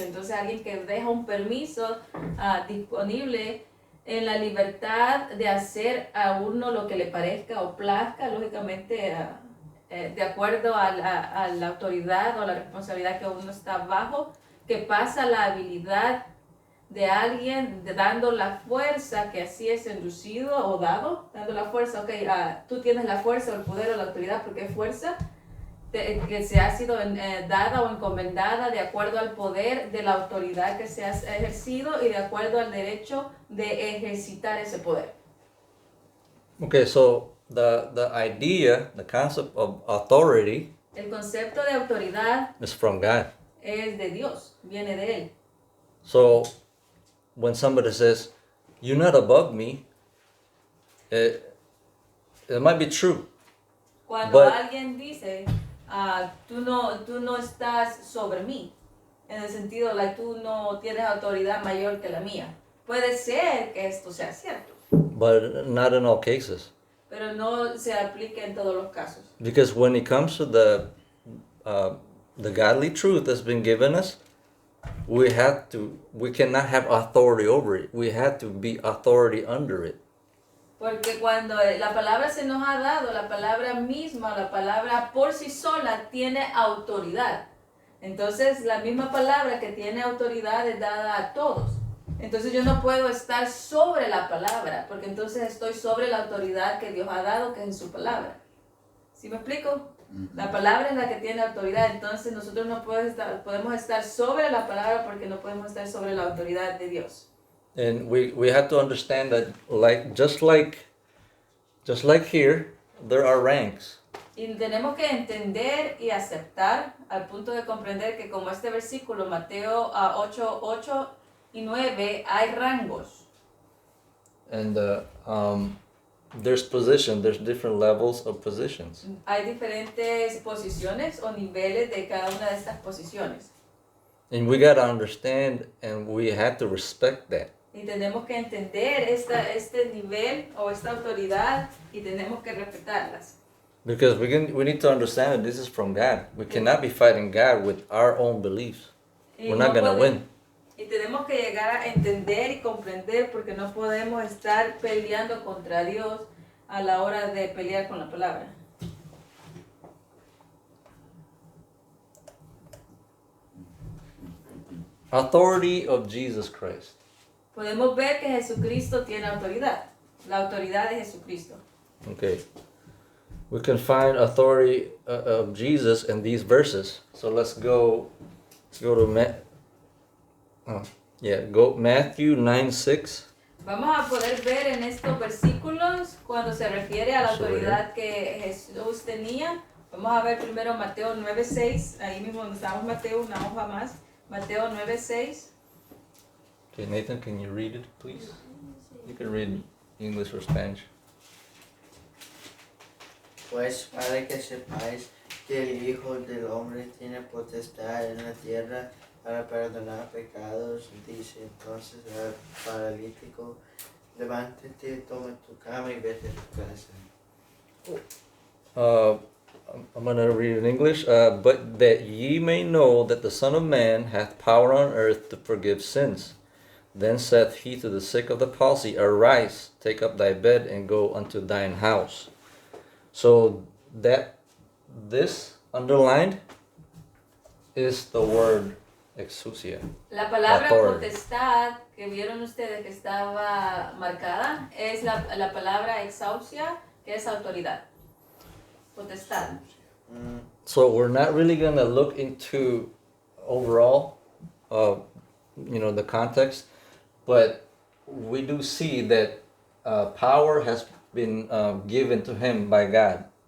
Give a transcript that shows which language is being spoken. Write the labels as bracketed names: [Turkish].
[Spanish] Entonces alguien que deja un permiso disponible en la libertad de hacer a uno lo que le parezca o plazca, lógicamente de acuerdo a la autoridad o la responsabilidad que uno está bajo, que pasa la habilidad de alguien dando la fuerza que así es inducido o dado, dando la fuerza, ok, tú tienes la fuerza o el poder o la autoridad porque es fuerza que se ha sido dada o encomendada de acuerdo al poder de la autoridad que se ha ejercido y de acuerdo al derecho de ejercitar ese poder. [English] Okay, so the idea, the concept of authority [Spanish] El concepto de autoridad [English] is from God. [Spanish] es de Dios, viene de Él. [English] So when somebody says, you're not above me, it might be true. [Spanish] Cuando [English] But- [Spanish] alguien dice, tú no estás sobre mí, en el sentido, tú no tienes autoridad mayor que la mía, puede ser que esto sea cierto. [English] but not in all cases. [Spanish] pero no se aplica en todos los casos. [English] Because when it comes to the godly truth that's been given us, we cannot have authority over it. We have to be authority under it. [Spanish] Porque cuando la palabra se nos ha dado, la palabra misma, la palabra por sí sola tiene autoridad. Entonces la misma palabra que tiene autoridad es dada a todos. Entonces yo no puedo estar sobre la palabra, porque entonces estoy sobre la autoridad que Dios ha dado, que es en su palabra. ¿Sí me explico? La palabra es la que tiene autoridad, entonces nosotros no podemos estar sobre la palabra porque no podemos estar sobre la autoridad de Dios. [English] And we have to understand that just like here, there are ranks. [Spanish] Y tenemos que entender y aceptar al punto de comprender que como este versículo, Mateo 8 y 9, hay rangos. [English] And there's different levels of positions. [Spanish] Hay diferentes posiciones o niveles de cada una de estas posiciones. [English] And we got to understand and we have to respect that. [Spanish] Y tenemos que entender este nivel o esta autoridad y tenemos que respetarlas. [English] Because we need to understand that this is from God. We cannot be fighting God with our own beliefs. We're not going to win. [Spanish] Y tenemos que llegar a entender y comprender porque no podemos estar peleando contra Dios a la hora de pelear con la palabra. [English] Authority of Jesus Christ. [Spanish] Podemos ver que Jesucristo tiene autoridad. La autoridad de Jesucristo. [English] Okay. We can find authority of Jesus in these verses. So let's go to Matthew 9:6. [Spanish] Vamos a poder ver en estos versículos cuando se refiere a la autoridad que Jesús tenía. Vamos a ver primero Mateo 9:6. Ahí mismo donde estamos Mateo, una hoja más. Mateo 9:6. [English] Okay, Nathan, can you read it, please? You can read English or Spanish. [Spanish] Pues para que sepáis que el Hijo del Hombre tiene potestad en la tierra para perdonar pecados, dice entonces al paralítico, levántate, toma tu cama y vete a tu casa. [English] I'm going to read in English. But that ye may know that the Son of Man hath power on earth to forgive sins. Then saith he to the sick of the palsy, Arise, take up thy bed, and go unto thine house. So that this underlined is the word exousia. [Spanish] La palabra [English] Authority. [Spanish] potestad que vieron ustedes que estaba marcada es la palabra exousia, que es autoridad. Potestad. [English] So we're not really going to look into overall, the context, but we do see that power has been given to him by God.